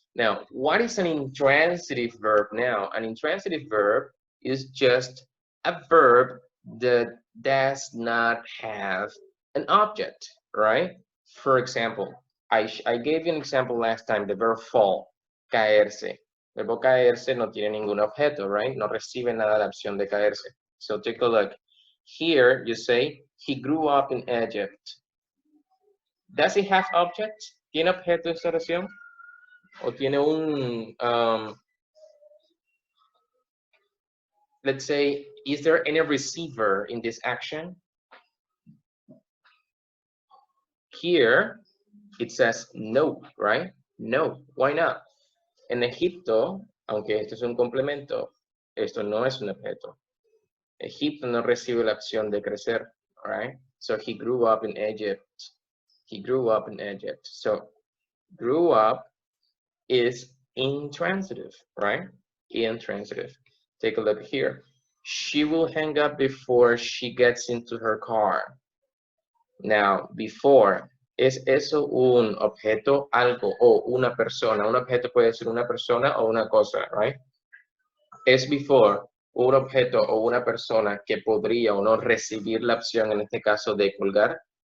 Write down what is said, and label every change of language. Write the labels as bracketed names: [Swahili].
[English] Now, what is an intransitive verb now? An intransitive verb is just a verb that does not have an object, right? For example, I gave you an example last time, the verb fall, caerse. [Spanish] El verbo caerse no tiene ningún objeto, right? No recibe nada la acción de caerse. [English] So take a look. Here you say, he grew up in Egypt. Does it have objects? [Spanish] ¿Tiene objeto esta oración? ¿O tiene un, [English] let's say, is there any receiver in this action? Here, it says no, right? No, why not? [Spanish] En Egipto, aunque esto es un complemento, esto no es un objeto. Egipto no recibe la acción de crecer, right? [English] So he grew up in Egypt. He grew up in Egypt. So grew up is intransitive, right? Intransitive. Take a look here. She will hang up before she gets into her car. Now, before, [Spanish] ¿es eso un objeto, algo o una persona? Un objeto puede ser una persona o una cosa, right? Es before un objeto o una persona que podría o no recibir la opción, en este caso, de colgar.